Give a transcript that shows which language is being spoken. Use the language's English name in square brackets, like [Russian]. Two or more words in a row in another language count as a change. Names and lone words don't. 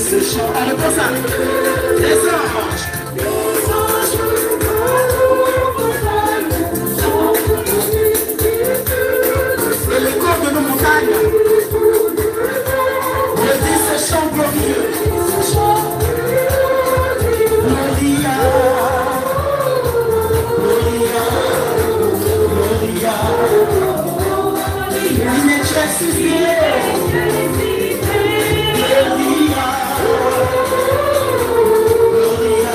[French] chants, on reprend ça. Les anges. Et le corps de nos montagnes. Le dit ce chant glorieux. [Latin] Gloria. Gloria. [French] Gloria. Il est ressuscité. [Latin] Gloria. Gloria.